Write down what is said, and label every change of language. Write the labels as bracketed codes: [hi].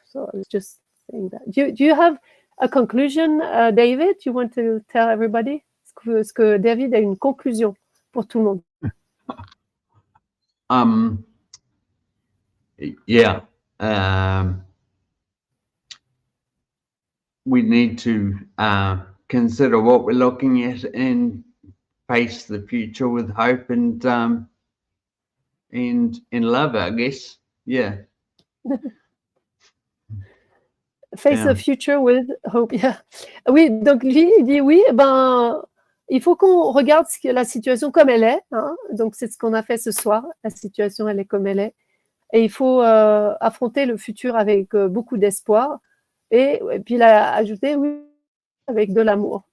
[en] So I was just saying that. Do you have a conclusion, David? You want to tell everybody? [fr] Est-ce que David a une conclusion pour tout le monde? [en] Yeah. We need to consider what we're looking at and face the future with hope and in love, I guess. Yeah. Face the future with hope. Yeah. [fr] Oui, donc lui, il dit oui, il faut qu'on regarde la situation comme elle est. Hein. Donc c'est ce qu'on a fait ce soir. La situation, elle est comme elle est. Et il faut affronter le futur avec beaucoup d'espoir. Et puis il a ajouté, oui, avec de l'amour.